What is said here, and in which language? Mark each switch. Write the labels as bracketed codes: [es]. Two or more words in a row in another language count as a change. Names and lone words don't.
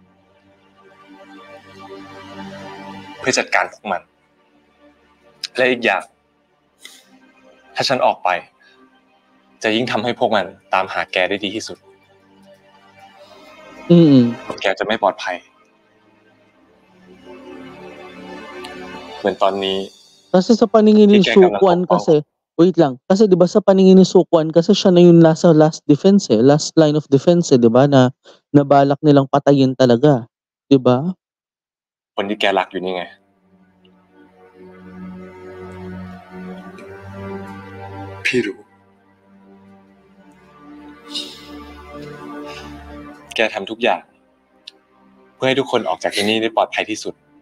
[th] เพื่อจัดการพวกมัน และอีกอย่าง ถ้าฉันออกไป จะยิ่งทำให้พวกมันตามหาแกได้ดีที่สุด แกจะไม่ปลอดภัย เหมือนตอนนี้ [tl] Kasi sa paningin ni Sukwon kasi, wait lang, kasi 'di ba sa paningin ni Sukwon kasi siya na yung nasa [en] last defense last line of defense [tl] 'di ba na nabalak nilang patayin talaga, 'di ba? [th] คนที่แกรักอยู่นี่ไง พี่รู้ แกทำทุกอย่าง เพื่อให้ทุกคนออกจากที่นี่ได้ปลอดภัยที่สุด